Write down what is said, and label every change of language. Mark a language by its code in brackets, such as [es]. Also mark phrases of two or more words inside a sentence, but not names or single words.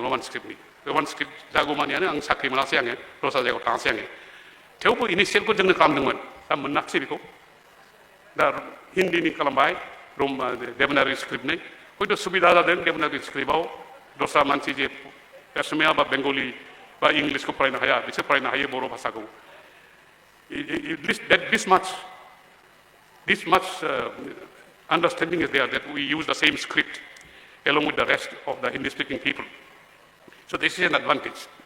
[brx] रमान स्क्रिप्ट जागौमानियानो आं साख्रि मोनासै आङो दस्रा जायगायाव थाङासै आङो थेवबो इनिसियेलखौ जोंनो खालामदोंमोन दा मोनाखिसै बेखौ दा हिन्दीनि खालामबाय देबनागरि स्क्रिप्टनि हयथ' सुबिदा जादों देबनागरि स्क्रिप्टआव दस्रा मानसि जे असमिया बा बेंगलि बा इंलिसखौ फरायनो हाया बिसोर फरायनो हायो बर' भाषाखौ [en] this much understanding is there that we use the same script along with the rest of the Hindi speaking people. So this is an advantage.